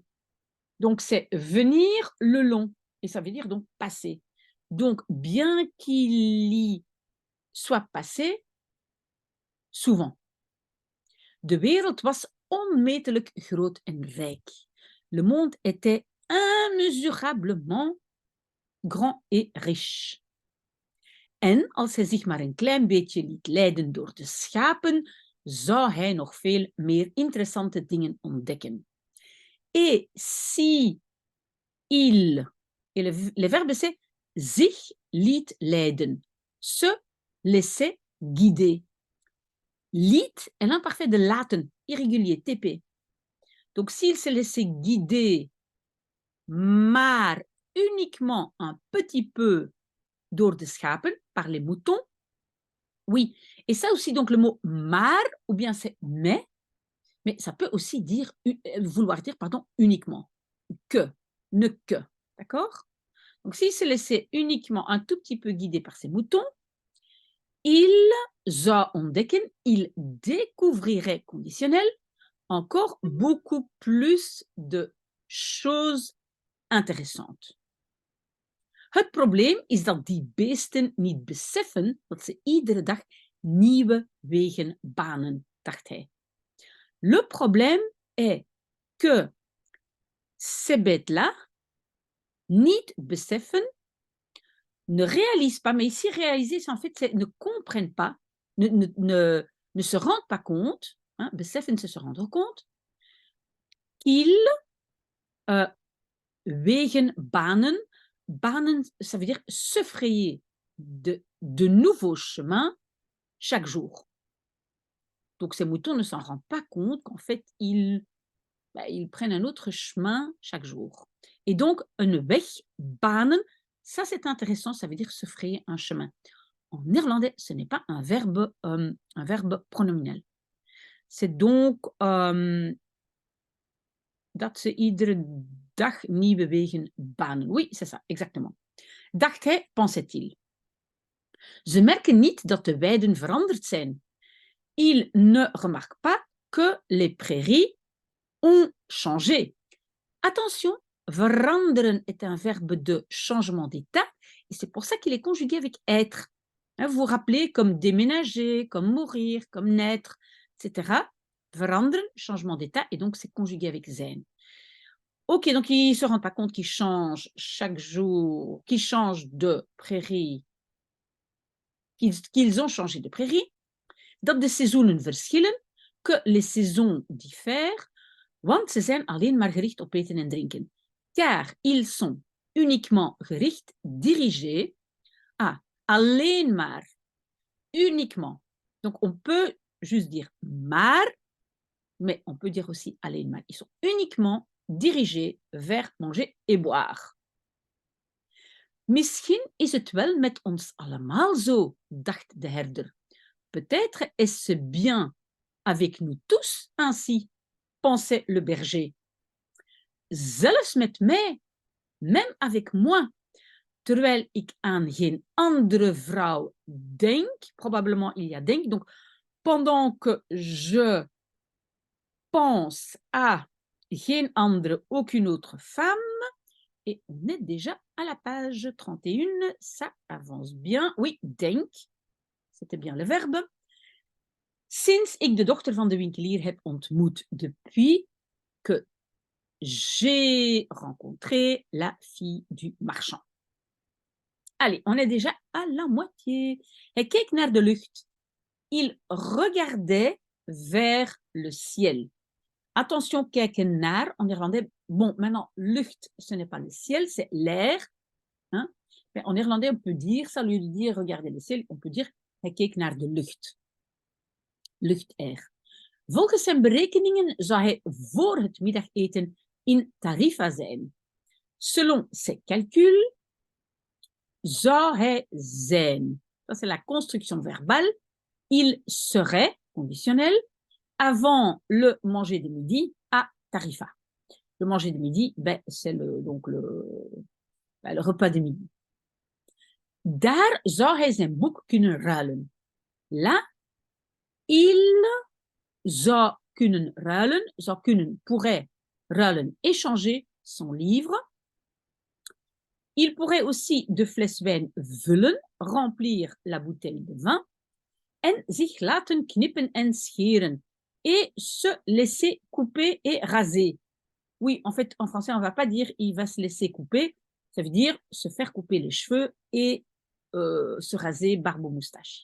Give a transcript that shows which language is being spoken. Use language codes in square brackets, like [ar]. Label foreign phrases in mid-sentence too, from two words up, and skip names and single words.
[fr] Donc, c'est venir le long. Et ça veut dire donc passer. Donc, bien qu'il y soit passé, souvent. [nl] De wereld was onmetelijk groot en rijk. [fr] Le monde était immesurablement grand et riche. [nl] En als hij zich maar een klein beetje liet leiden door de schapen, zou hij nog veel meer interessante dingen ontdekken. [fr] Et si il, et le verbe c'est [nl] zich liet leiden, [fr] se laisser guider. Liet est l'imparfait de laten, irrégulier, TP. Donc s'il se laissait guider, maar uniquement un petit peu [nl] door de schapen, [fr] par les moutons, oui. Et ça aussi, donc le mot maar, ou bien c'est mais ça peut aussi dire, vouloir dire, pardon, uniquement. Que, ne que, d'accord? Donc s'il se laissait uniquement un tout petit peu guider par ses moutons, il [nl] zou ontdekken, [fr] il découvrirait, conditionnel, encore beaucoup plus de choses interessant. [nl] Het probleem is dat die beesten niet beseffen dat ze iedere dag nieuwe wegen banen, dacht hij. [fr] Le problème est que ces bêtes-là [nl] niet beseffen, [fr] ne réalisent pas, mais ici réaliser, c'est en fait, c'est ne comprennent pas, ne se rendent pas compte, hein, beseffen, c'est se rendre compte, qu'ils [nl] wegen banen, banen, [fr] ça veut dire se frayer de nouveaux chemins chaque jour. Donc ces moutons ne s'en rendent pas compte qu'en fait, ils prennent un autre chemin chaque jour. Et donc, [nl] een weg, banen, [fr] ça c'est intéressant, ça veut dire se frayer un chemin. En néerlandais, ce n'est pas un verbe pronominal. C'est donc [nl] dat ze iedere dag nieuwe wegen banen. [fr] Oui, c'est ça, exactement. [nl] Dacht hij, [fr] pensait-il. [nl] Ze merken niet dat de weiden veranderd zijn. [fr] Ils ne remarquent pas que les prairies ont changé. Attention, veranderen est un verbe de changement d'état et c'est pour ça qu'il est conjugué avec être. Vous vous rappelez, comme déménager, comme mourir, comme naître, etc. Veranderen, changement d'état, et donc c'est conjugué avec zijn. Ok, donc ils ne se rendent pas compte qu'ils changent chaque jour, qu'ils changent de prairie, qu'ils ont changé de prairie, [nl] dat de seizoenen verschillen, [fr] que les saisons diffèrent, [nl] want ze zijn alleen maar gericht op eten en drinken. [fr] Car ils sont uniquement gericht, dirigés à [nl] alleen maar, [fr] uniquement. Donc on peut juste dire maar, mais on peut dire aussi [nl] alleen maar. [fr] Ils sont uniquement dirigés vers manger et boire. [nl] Misschien is het wel met ons allemaal zo, dacht de herder. [fr] Peut-être est-ce bien avec nous tous ainsi, pensait le berger. [nl] Zelfs met mij, [fr] même avec moi, [nl] terwijl ik aan geen andere vrouw denk, [fr] probablement il y a denk, donc pendant que je pense à [nl] geen andere, [fr] aucune autre femme, et on est déjà à la page 31, ça avance bien, oui, denk, c'était bien le verbe. [nl] Sinds ik de dochter van de winkelier heb ontmoet, [fr] depuis que j'ai rencontré la fille du marchand. Allez, on est déjà à la moitié. [nl] Hij keek naar de lucht. [fr] Il regardait vers le ciel. Attention, [nl] kijken naar, [fr] en néerlandais. Bon, maintenant, lucht, ce n'est pas le ciel, c'est l'air. Hein? Mais en néerlandais, on peut dire, ça, au lieu de dire regarder le ciel, on peut dire [nl] hij keek naar de lucht. [fr] Luchtair. [nl] Volgens zijn berekeningen zou hij voor het middageten in Tarifa zijn. [fr] Selon ses calculs, [nl] zou hij zijn. [fr] Ça, c'est la construction verbale. Il serait, conditionnel, avant le manger de midi à Tarifa. Le manger de midi, c'est le repas de midi. [nl] Daar zou hij zijn boek kunnen ruilen. [fr] Là, il [nl] zou kunnen ruilen, zou kunnen, [fr] pourrait ruilen, échanger son livre. Il pourrait aussi [nl] de fles wijn vullen, [fr] remplir la bouteille de vin, [nl] en zich laten knippen en scheren, [fr] et se laisser couper et raser. Oui, en fait, en français, on ne va pas dire il va se laisser couper, ça veut dire se faire couper les cheveux et se raser barbe ou moustache.